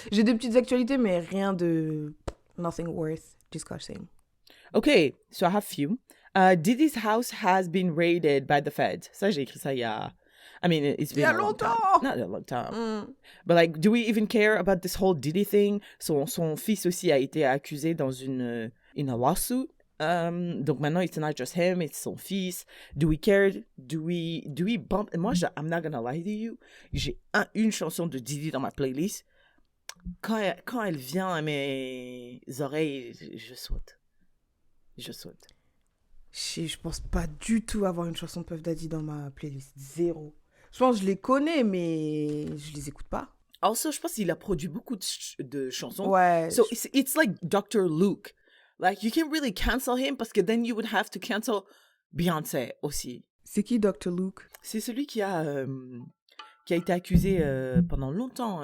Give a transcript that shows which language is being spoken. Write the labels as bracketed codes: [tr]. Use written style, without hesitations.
[fr] J'ai des petites actualités, mais rien de... [en] Nothing worth discussing. Okay, so I have few. Diddy's house has been raided by the feds. [fr] Ça, j'ai écrit ça il y a... [en] I mean, it's been [fr] Il y a [en] a long time. [fr] longtemps! [en] Not a long time. But like, do we even care about this whole Diddy thing? [fr] Son fils aussi a été accusé dans [en] in a lawsuit. [fr] Donc maintenant, [en] it's not just him, it's [fr] son fils. [en] Do we care? Do we bump? Moi, I'm not gonna lie to you. [fr] J'ai une chanson de Diddy dans ma playlist. Quand elle vient à mes oreilles, je saute. Je pense pas du tout avoir une chanson de Puff Daddy dans ma playlist. Zéro. Je pense que je les connais, mais je les écoute pas. Also, je pense qu'il a produit beaucoup de chansons. Ouais. [en] So it's like Dr. Luke. Like, you can't really cancel him [fr] parce que [en] then you would have to cancel Beyoncé [fr] aussi. C'est qui Dr. Luke? C'est celui qui a été accusé pendant longtemps.